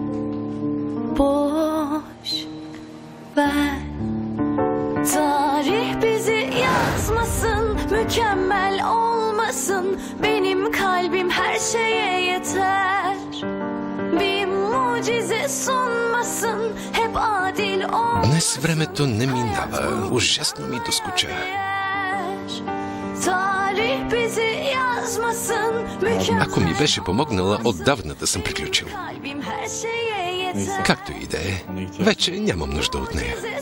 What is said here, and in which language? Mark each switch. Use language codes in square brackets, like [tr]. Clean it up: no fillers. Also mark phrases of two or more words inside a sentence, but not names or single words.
[tr] Boş ver. Tarih bizi yazmasın, mükemmel olmasın. Benim kalbim her şeye yeter. Bir mucize sunmasın, hep adil olmasın. [bg] Днес времето не минава. Ужасно ми доскуча. Ако ми беше помогнала, отдавна да съм приключил. Както и да е, вече нямам нужда от нея.